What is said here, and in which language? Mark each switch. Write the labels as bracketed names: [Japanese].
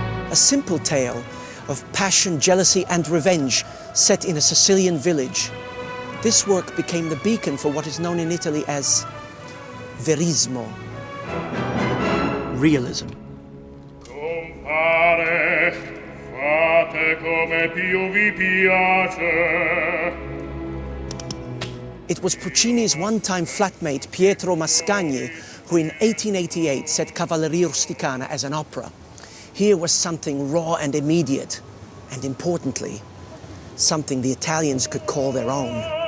[English] A simple tale of passion, jealousy, and revenge set in a Sicilian village. This work became the beacon for what is known in Italy as verismo, realism. [Italian] Compare, fate come più vi piace. [English] It was Puccini's one-time flatmate Pietro Mascagni who in 1888 set Cavalleria Rusticana as an opera. Here was something raw and immediate, and importantly, something the Italians could call their own.